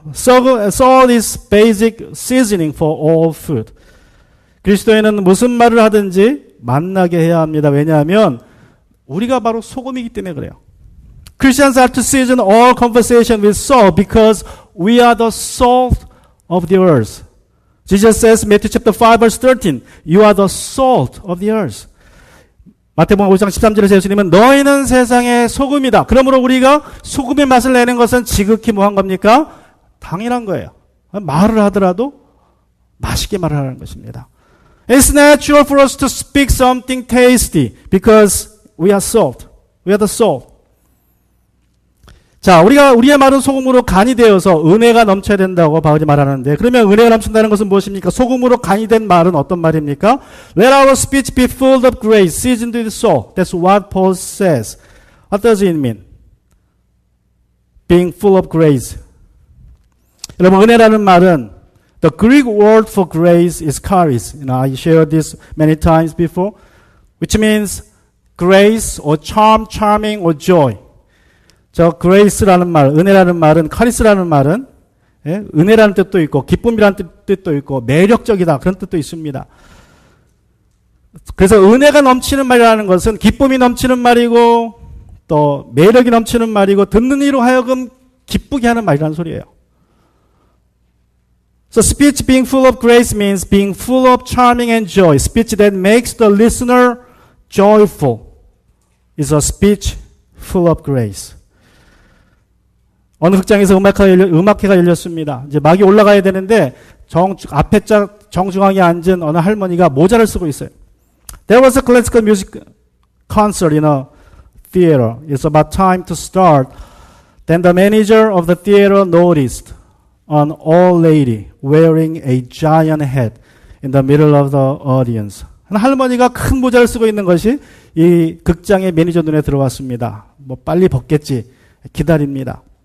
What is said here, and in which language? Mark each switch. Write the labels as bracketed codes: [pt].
[en] Salt is basic seasoning for all food. [ko] 그리스도인은 무슨 말을 하든지 맛나게 해야 합니다. 왜냐하면 우리가 바로 소금이기 때문에 그래요. [en] Christians are to season all conversation with salt because we are the salt of the earth. Jesus says, Matthew chapter 5 verse 13, you are the salt of the earth. [ko] 마태복음 5장 13절에 예수님은 너희는 세상의 소금이다. 그러므로 우리가 소금의 맛을 내는 것은 지극히 뭐한 겁니까? 당연한 거예요. 말을 하더라도 맛있게 말을 하는 것입니다. [en] It's natural for us to speak something tasty because we are salt. We are the salt. [ko] 자, 우리의 말은 소금으로 간이 되어서 은혜가 넘쳐야 된다고 바울이 말하는데, 그러면 은혜가 넘친다는 것은 무엇입니까? 소금으로 간이 된 말은 어떤 말입니까? [en] Let our speech be full of grace, seasoned with salt. That's what Paul says. What does it mean? Being full of grace. [ko] 여러분, 은혜라는 말은 [en] the Greek word for grace is charis. I shared this many times before, which means grace or charm, charming or joy. [ko] 저 grace라는 말, 은혜라는 말은, 카리스라는 말은 은혜라는 뜻도 있고 기쁨이라는 뜻도 있고 매력적이다 그런 뜻도 있습니다. 그래서 은혜가 넘치는 말이라는 것은 기쁨이 넘치는 말이고 또 매력이 넘치는 말이고 듣는 이로 하여금 기쁘게 하는 말이라는 소리예요. [en] So speech being full of grace means being full of charming and joy. Speech that makes the listener joyful is a speech full of grace. [ko] 어느 극장에서 음악회가 열렸습니다. 이제 막이 올라가야 되는데 앞에 정중앙에 앉은 어느 할머니가 모자를 쓰고 있어요. [en] There was a classical music concert in a theater. It's about time to start. Then the manager of the theater noticed an old lady wearing a giant hat in the middle of the audience. [ko] 한 할머니가 큰 모자를 쓰고 있는 것이 이 극장의 매니저 눈에 들어왔습니다. 뭐 빨리 벗겠지 기다립니다.